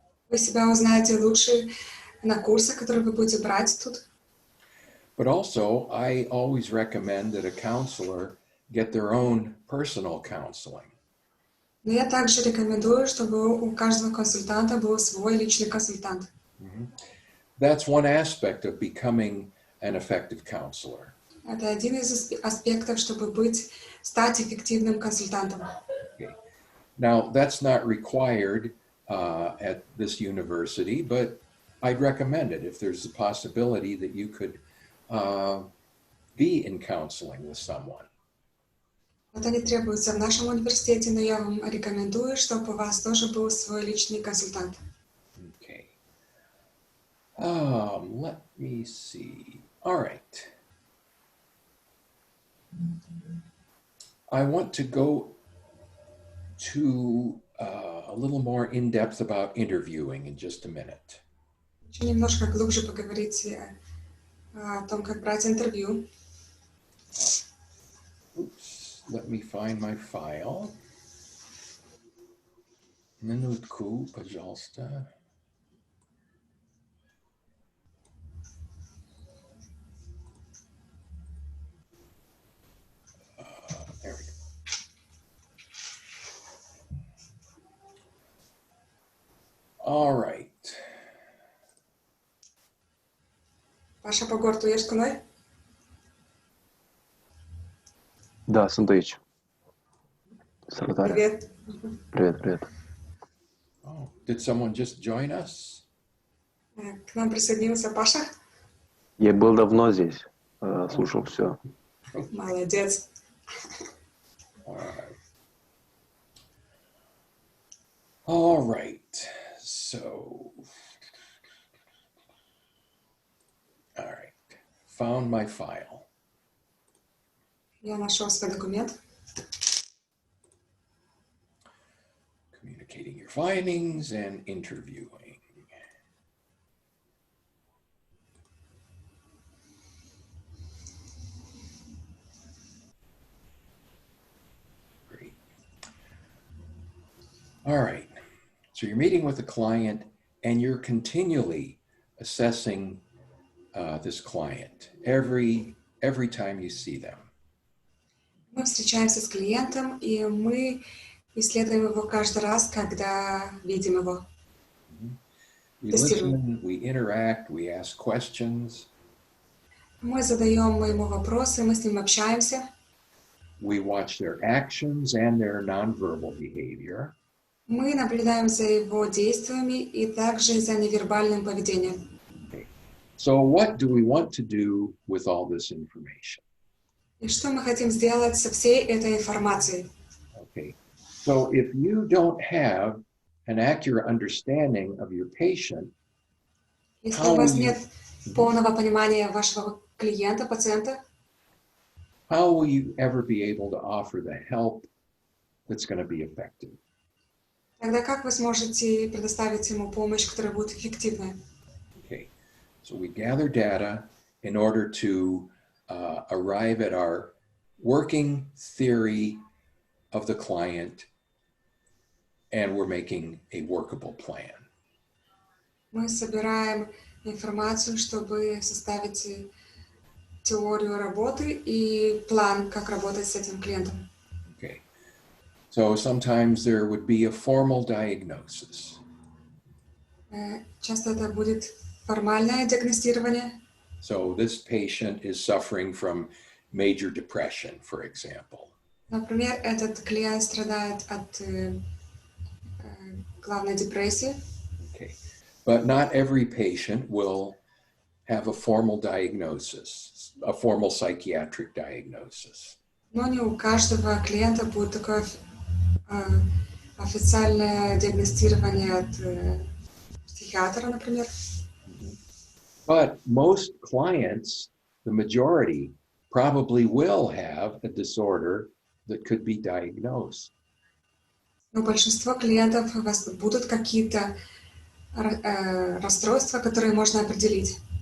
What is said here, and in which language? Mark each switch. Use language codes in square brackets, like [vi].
[ru] Вы себя узнаете лучше на курсах, которые вы будете брать тут. [en] But also, I always recommend that a counselor get their own personal counseling. [ru] Но я также рекомендую, чтобы у каждого консультанта был свой личный консультант. [en] That's one aspect of becoming an effective counselor. [ru] Это один из аспектов, чтобы стать эффективным консультантом. [en] Okay. Now, that's not required at this university, but I'd recommend it if there's a possibility that you could be in counseling with someone. [ru] Это не требуется в нашем университете, но я вам рекомендую, чтобы у вас тоже был свой личный консультант. [en] Okay. Let me see. All right. I want to go to a little more in depth about interviewing in just a minute. [ru] Хочу немножко глубже поговорить о том, как брать интервью. [en] Oops, let me find my file. [ru] Минутку, пожалуйста. [en] There we go. All right. [ro] Pașapaportul ești cu noi? [ru] Да, [ro] sunt aici. Salutare. [ru] Привет. Привет. [en] Oh, did someone just join us? [ru] К нам присоединился Паша. Я был давно здесь, слушал все. Молодец. [en] All right. All right. So found my file. [ru] Я нашел свой документ. [en] Communicating your findings and interviewing. Great. All right. So you're meeting with a client and you're continually assessing this client every time you see them. [ru] Мы встречаемся с клиентом, и мы исследуем его каждый раз, когда видим его. [en] We [ru] Тестируем. [en] listen, we interact, we ask questions. [ru] Мы задаем ему вопросы, мы с ним общаемся. [en] We watch their actions and their nonverbal behavior. [ru] Мы наблюдаем за его действиями и также за невербальным поведением. [en] So what do we want to do with all this information? [ru] И что мы хотим сделать со всей этой информацией? [en] Okay. So if you don't have an accurate understanding of your patient, [ru] Если у вас нет полного понимания вашего клиента, пациента, [en] how will you ever be able to offer the help that's going to be effective? [ru] тогда как вы сможете предоставить ему помощь, которая будет эффективной? [en] Okay. So we gather data in order to arrive at our working theory of the client, and we're making a workable plan. [ru] Мы собираем информацию, чтобы составить теорию работы и план, как работать с этим клиентом. [en] Okay. So sometimes there would be a formal diagnosis. [ru] Часто это будет формальное диагностирование. [en] So this patient is suffering from major depression, for example. [ru] Например, этот клиент страдает от главной депрессии. [en] Okay. But not every patient will have a formal diagnosis, a formal psychiatric diagnosis. [ru] Но не у каждого клиента будет такое официальное диагностирование от психиатра, например. [en] But most clients, the majority, probably will have a disorder that could be diagnosed. [ru] Но большинство клиентов у вас будут какие-то расстройства, которые можно определить.